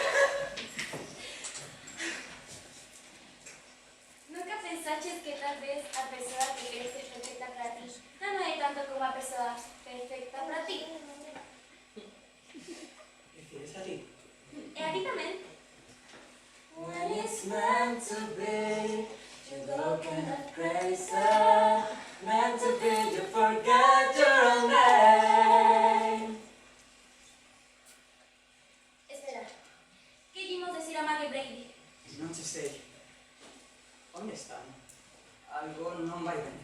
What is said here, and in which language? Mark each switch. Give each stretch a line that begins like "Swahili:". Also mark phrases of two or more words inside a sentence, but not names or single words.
Galician: Nunca pensaches que tal vez a persoa que crees que é perfecta para ti non é tanto como a persoa perfecta para ti? Refieres a ti? E a ti tamén?
English: When it's meant to be, you go kind of crazy. Meant to be, you forget your own name.
Galician: Espera, que ímos decir a Mac e Brady? Non se sei. Onde están? Algo non vai ben.